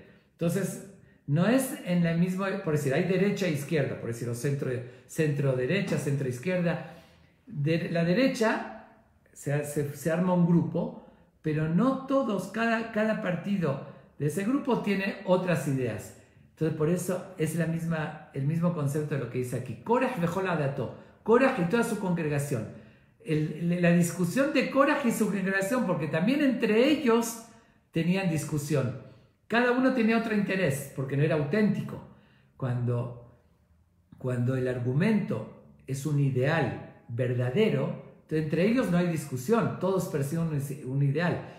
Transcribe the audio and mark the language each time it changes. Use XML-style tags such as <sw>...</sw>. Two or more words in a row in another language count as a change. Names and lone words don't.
<es>Entonces no es en la misma, por decir, hay derecha e izquierda, por decir, centro derecha, centro izquierda. De la derecha se arma un grupo, pero no todos, cada partido de ese grupo tiene otras ideas. Entonces, por eso es el mismo concepto de lo que dice aquí.</es> <he>קורח וכל עדתו,</he> <es>Koraj y toda su congregación. La discusión de Koraj y su congregación, porque también entre ellos tenían discusión. Cada uno tenía otro interés, porque no era auténtico. Cuando el argumento es un ideal verdadero, entre ellos no hay discusión, todos persiguen un ideal.</es>